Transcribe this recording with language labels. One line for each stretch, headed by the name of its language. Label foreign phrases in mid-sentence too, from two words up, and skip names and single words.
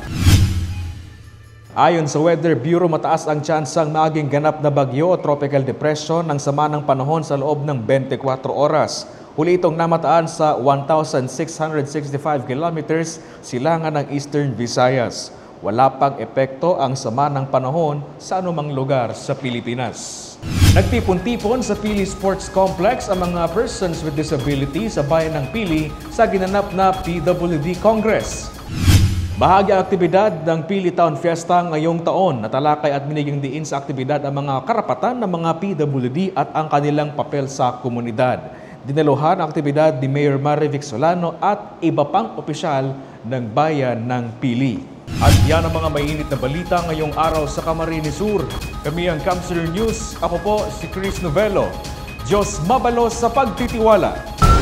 Filipino: Ayon sa Weather Bureau, mataas ang tsansang maging ganap na bagyo o
English: tropical depression
Filipino: ng sama ng panahon sa loob ng 24 oras. Huli itong namataan sa 1,665 kilometers silangan ng Eastern Visayas. Wala pang epekto ang sama ng panahon sa anumang lugar sa Pilipinas. Nagtipon-tipon sa Pili Sports Complex ang mga
English: persons with disability
Filipino: sa bayan ng Pili sa ginanap na PWD Congress. Bahagi ang aktibidad ng Pili Town Fiesta ngayong taon. Natalakay at binigyang diin sa aktibidad ang mga karapatan ng mga PWD at ang kanilang papel sa komunidad. Dinaluhan ang aktibidad ni Mayor Marivic Solano at iba pang opisyal ng bayan ng Pili. At yan ang mga mainit na balita ngayong araw sa Camarines Sur. Kami ang Camsur News. Ako po si Chris Novelo.
Bikol: Diyos mabalos sa pagtitiwala.